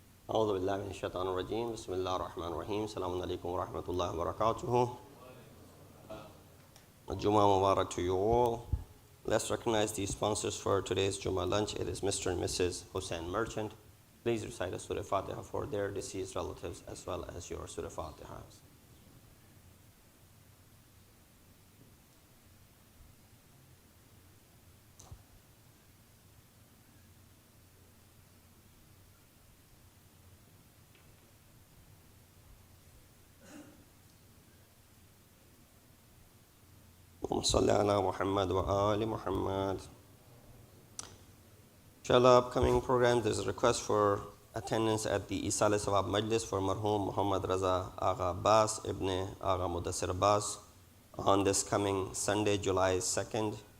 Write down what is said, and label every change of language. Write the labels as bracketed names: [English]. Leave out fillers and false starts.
[Arabic] أعوذ بالله من الشيطان الرجيم بسم الله الرحمن الرحيم السلام عليكم ورحمة الله وبركاته. [English] Jummah Mubarak to you all. Let's recognize the sponsors for today's Jummah lunch. It is Mr. and Mrs. Hussein Merchant. Please recite a Surah Fatiha for their deceased relatives as well as your Surah Fatihas. [Arabic] صل على محمد وآل Muhammad. [English] Inshallah, upcoming programs, there's a request for attendance at the Isal Sawab Majlis for Marhum Muhammad Raza Agha Abbas Ibn Agha Mudassir Abbas on this coming Sunday, July 2nd.